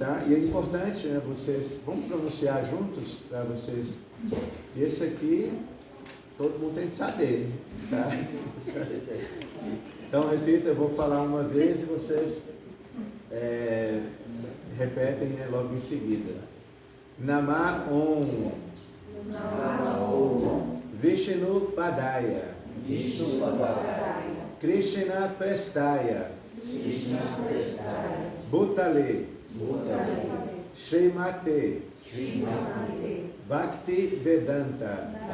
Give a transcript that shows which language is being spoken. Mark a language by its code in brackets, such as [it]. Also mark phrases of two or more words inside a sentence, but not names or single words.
[pt] E é importante, né, vocês, vamos pronunciar juntos para vocês. Esse aqui, todo mundo tem que saber, tá? Então, repita, eu vou falar uma vez e vocês repetem, né, logo em seguida. [sa] नम ॐ विष्णु पादाय, कृष्ण प्रेष्ठाय, भूतले, श्रीमते, भक्ति वेदान्त,